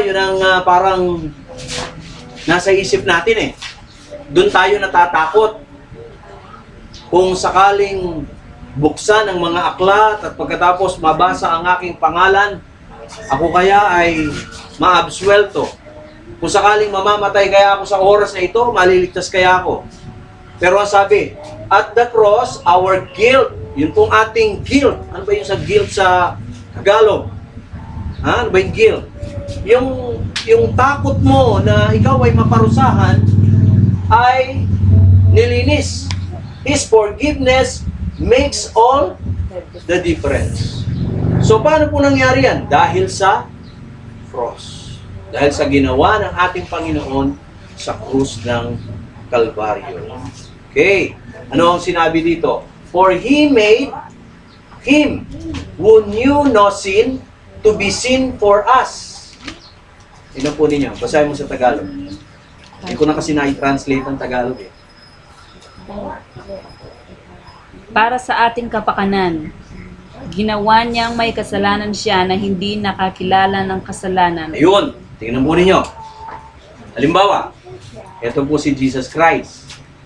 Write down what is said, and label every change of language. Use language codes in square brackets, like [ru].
[tl] Yun ang parang nasa isip natin Doon tayo natatakot. Kung sakaling buksan ang mga aklat at pagkatapos mabasa ang aking pangalan, ako kaya ay maabsuelto. Kung sakaling mamamatay kaya ako sa oras na ito, maliligtas kaya ako. Pero ang sabi, [en] at the cross, our guilt, [tl] yun pong ating guilt. Ano ba yung sa guilt sa Tagalog? Ano ba yung guilt? Yung takot mo na ikaw ay maparusahan ay nilinis. [en] His forgiveness makes all the difference. [tl] So paano po nangyari yan? Dahil sa cross. Dahil sa ginawa ng ating Panginoon sa krus ng Kalbaryo. Okay. Ano ang sinabi dito? [en] For He made Him who knew no sin to be sin for us. [tl] Ino po ninyo. Basahin mo sa Tagalog. Hindi ko na kasi na-translate ng Tagalog Para sa ating kapakanan, ginawa niyang may kasalanan siya na hindi nakakilala ng kasalanan. Ayun. Tingnan po ninyo. Halimbawa, ito po si Jesus Christ.